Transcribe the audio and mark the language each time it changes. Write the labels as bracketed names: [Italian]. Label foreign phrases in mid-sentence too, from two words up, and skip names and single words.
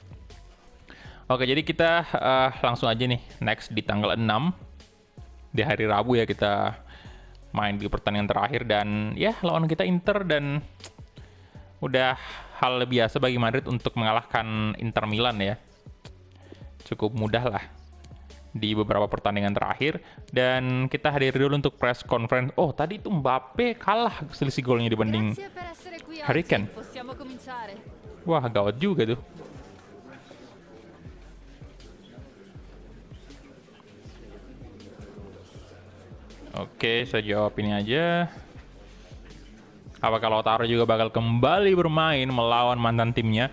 [Indonesian] Oke, jadi kita langsung aja nih next di tanggal 6 di hari Rabu ya, kita main di pertandingan terakhir, dan ya lawan kita Inter, dan udah hal biasa bagi Madrid untuk mengalahkan Inter Milan ya. Cukup mudah lah di beberapa pertandingan terakhir. Dan kita hadiri dulu untuk [English] press conference. [Indonesian] Oh, tadi itu Mbappe kalah selisih golnya dibanding [Italian] Grazie per essere qui Harry oggi. Kane. Possiamo cominciare. [Indonesian] Wah, gawat juga tuh. Oke, saya jawab ini aja. Apakah Lautaro juga bakal kembali bermain melawan mantan timnya?